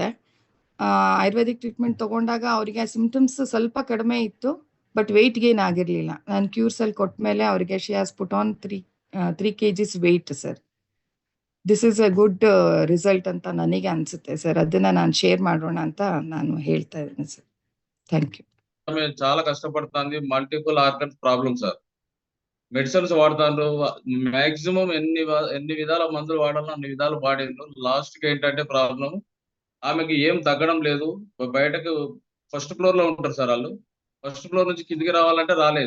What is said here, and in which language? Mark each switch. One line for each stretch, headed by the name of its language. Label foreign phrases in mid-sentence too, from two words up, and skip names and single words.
English: Ayurvedic treatment
Kannada: ತಗೊಂಡಾಗ ಅವರಿಗೆ ಸಿಂಪ್ಟಮ್ಸ್ ಸ್ವಲ್ಪ ಕಡಿಮೆ ಇತ್ತು,
English: but weight gain
Kannada: ಆಗಿರಲಿಲ್ಲ. ನಾನು ಕ್ಯೂರ್ಸೆಲ್ ಕೊಟ್ಟ ಮೇಲೆ ಅವರಿಗೆ
English: she has put on 3 kgs weight
Kannada: ಸರ್.
English: this is a good result
Kannada: ಅಂತ ನನಗೆ ಅನ್ಸುತ್ತೆ ಸರ್. ಅದನ್ನ ನಾನು ಶೇರ್ ಮಾಡೋಣ ಅಂತ ನಾನು ಹೇಳ್ತಾ ಇದ್ದೀನಿ ಸರ್.
English: thank you.
Telugu: ఆమె చాలా కష్టపడుతుంది.
English: multiple organs problem
Telugu: సార్. మెడిసిన్స్ వాడుతాండ్రు. మాక్సిమం ఎన్ని విధాల మందులు వాడాలో అన్ని విధాలు వాడిండ్రు. లాస్ట్ కి ఏంటంటే ప్రాబ్లం ఆమెకి ఏం తగ్గడం లేదు. బయటకు
English: first floor
Telugu: లో ఉంటారు సార్ వాళ్ళు.
English: first floor
Telugu: నుంచి కిందికి రావాలంటే రాలేదు.